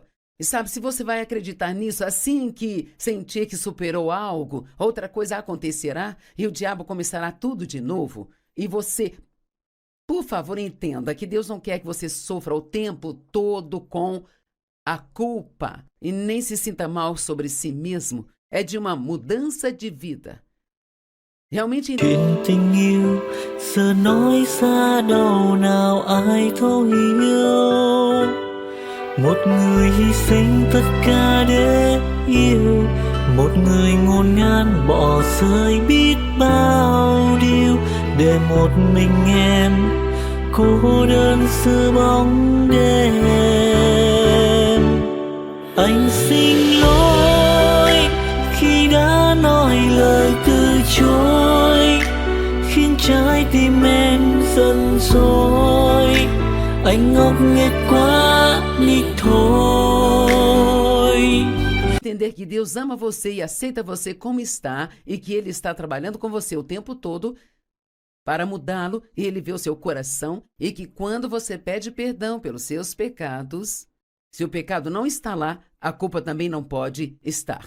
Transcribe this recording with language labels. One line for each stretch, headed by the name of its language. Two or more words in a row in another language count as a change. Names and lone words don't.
Portuguese: E sabe, se você vai acreditar nisso, assim que sentir que superou algo, outra coisa acontecerá e o diabo começará tudo de novo. E você, por favor, entenda que Deus não quer que você sofra o tempo todo com a culpa e nem se sinta mal sobre si mesmo. É de uma mudança de vida. Realmente.
Vietnamese: Chuyện tình yêu giờ nói xa đâu nào ai thấu hiểu. Một người hy sinh tất cả để yêu, một người ngôn ngang bỏ rơi biết bao điều để một mình em cô đơn giữa bóng đêm. Anh xin lỗi khi đã nói lời từ chối, khiến trái tim em giận dỗi. Anh ngốc nghếch quá đi thôi.
Portuguese: Entender que Deus ama você e aceita você como está e que Ele está trabalhando com você o tempo todo para mudá-lo, e Ele vê o seu coração, e que quando você pede perdão pelos seus pecados, se o pecado não está lá, a culpa também não pode estar.